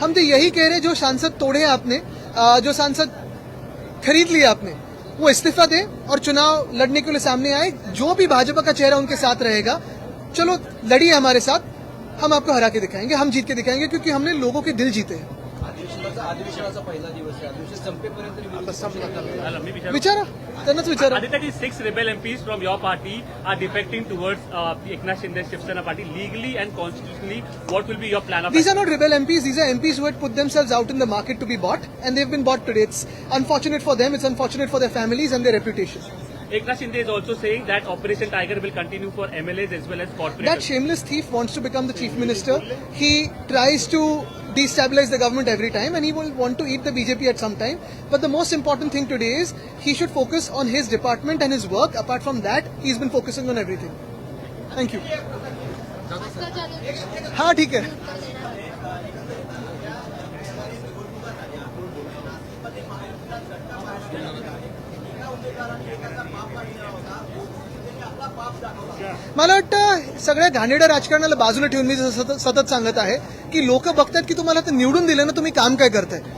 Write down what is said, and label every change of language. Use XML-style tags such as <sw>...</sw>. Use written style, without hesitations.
<hi>हम तो यही कह रहे हैं, जो सांसद तोड़े हैं आपने, जो सांसद खरीद लिए आपने, वो इस्तीफा दें और चुनाव लड़ने के लिए सामने आए। जो भी भाजपा का चेहरा उनके साथ रहेगा, चलो लड़िए हमारे साथ, हम आपको हरा के दिखाएंगे, हम जीत के दिखाएंगे, क्योंकि हमने लोगों के दिल जीते हैं।</hi> <mr>अधिवेशनाचा पहिला दिवस आहे, अधिवेशन संपेपर्यंत विचारा, त्यांनाच विचारा।</mr> <en>Aditya, the 6 rebel MPs from your party are defecting towards Eknath Shinde Shivsena party. Legally and constitutionally, what will be your plan of These are not rebel MPs. These are MPs who had put themselves out in the market to be bought, and they've been bought today. It's unfortunate for them. It's unfortunate for their families and their reputation. Eknath Shinde is also saying that Operation Tiger will continue for MLAs as well as That corporations. shameless thief wants to become the chief minister. He tries to destabilize the government every time, and he will want to eat the BJP at some time. But the most important thing today is he should focus on his department and his work. Apart from that, he's been focusing on everything. Thank you.</en> <mr>Bhaskar Jadhav</mr> <hi>हाँ ठीक है।</hi> <mr>मला वाटतं सगळ्या घाणेरड्या राजकारणाला बाजूला ठेवून मी सतत सांगत आहे की लोक बघतात की तुम्हाला तर निवडून दिलं ना, तुम्ही काम काय करताय?</mr>